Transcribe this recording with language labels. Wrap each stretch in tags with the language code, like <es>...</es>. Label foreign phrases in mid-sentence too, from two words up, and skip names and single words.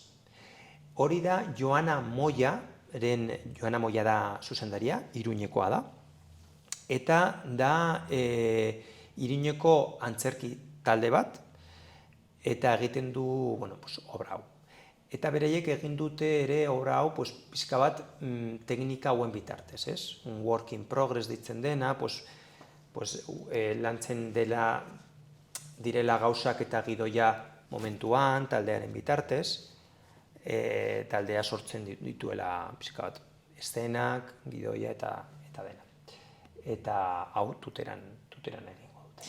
<eu>Hori da Joana Moya da zuzendaria, Iruñekoa da, eta da Iruñeko antzerki talde bat, eta egiten du obra hau. Eta bereiek egin dute ere obra hau pixka bat teknika hauen bitartez, ez? Un</eu> <en>work in progress</en> <eu>ditzen dena, lantzen direla gauzak eta gidoia momentuan, taldearen bitartez, taldea sortzen dituela pixka bat eszenak, gidoia eta dena. Eta hau tuteran egingo dute.</eu>